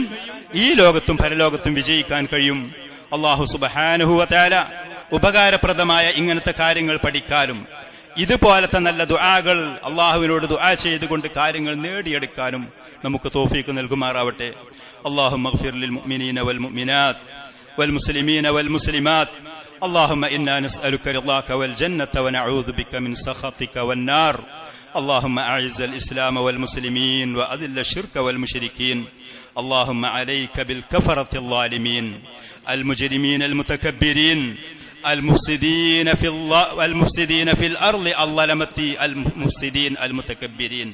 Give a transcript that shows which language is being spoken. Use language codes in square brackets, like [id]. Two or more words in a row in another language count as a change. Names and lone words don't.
[ml] ഈ ലോകത്തും പരലോകത്തും വിജയിക്കാൻ കഴിയും. [ar] الله سبحانه وتعالى [ml] ഉപകാരപ്രദമായ ഇങ്ങനത്തെ കാര്യങ്ങൾ പഠിക്കാനും ഇതുപോലത്തെ നല്ല ദുആകൾ അള്ളാഹുവിനോട് ദുആ ചെയ്തുകൊണ്ട് കാര്യങ്ങൾ നേടിയെടുക്കാനും നമുക്ക് തൗഫീഖ് നൽകുമാറാവട്ടെ. [ar] اللهم اغفر للمؤمنين والمؤمنات والمسلمين والمسلمات. اللهم إنا نسألك رضاك والجنة ونعوذ بك من سخطك والنار. اللهم أعز الإسلام والمسلمين وأذل الشرك والمشركين. اللهم عليك بالكفرة الظالمين المجرمين المتكبرين المفسدين في الأرض الظلمة المفسدين المتكبرين.